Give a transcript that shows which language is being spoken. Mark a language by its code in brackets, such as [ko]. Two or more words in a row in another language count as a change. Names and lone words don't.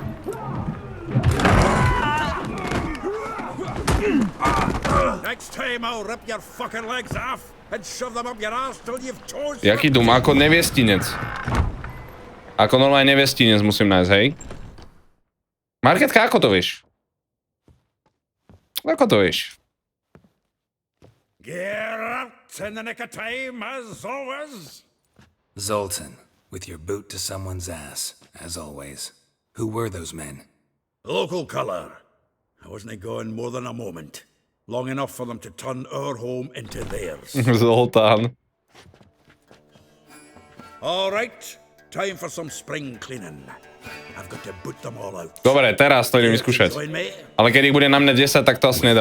[sk] Jaký dum? Ako neviestinec. Ako normálne neviestinec musím nájsť, hej? Marketka, ako to vieš? Ako to vieš? [en] in the nick of time, as always. Zoltan, with your boot to someone's ass, as always. Who were those men? Local color. I wasn't going more than a moment. Long enough for them to turn our home into theirs. Zoltán. All right, time for some spring cleaning. I've got to boot them all out. [sk] Dobre, teraz to idem vyskúšať. [en] Join me? [sk] Ale keď ich bude na mňa 10, tak to asi nedám.